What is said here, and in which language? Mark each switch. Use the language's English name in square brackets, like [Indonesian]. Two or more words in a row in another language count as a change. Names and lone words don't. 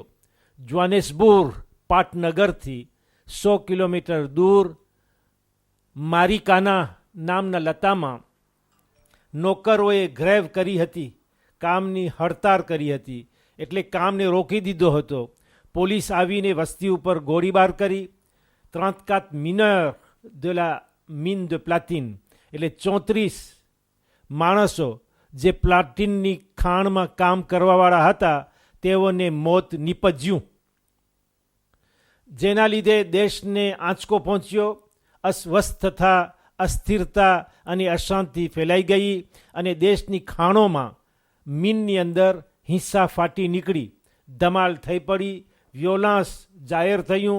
[Gujarati] જોહાનિસબર્ગ પાટનગરથી 100 કિલોમીટર દૂર મારિકાના નામના લતામાં નોકરોએ ગ્રેવ કરી હતી, કામની હડતાળ કરી હતી, એટલે કામને રોકી દીધો હતો. પોલીસ આવીને વસ્તી ઉપર ગોળીબાર કરી. 34 મિનર [French] de la mine de platine [Gujarati] એટલે 34 માણસો જે પ્લાટિનની ખાણમાં કામ કરવાવાળા હતા તેઓને મોત નીપજ્યું, જેના લીધે દેશને આંચકો પહોંચ્યો. અસ્વસ્થતા, અસ્થિરતા અને અશાંતિ ફેલાઈ ગઈ અને દેશની ખાણોમાં મીનની અંદર હિંસા ફાટી નીકળી, ધમાલ થઈ પડી, વિયોલન્સ જાહેર થયું.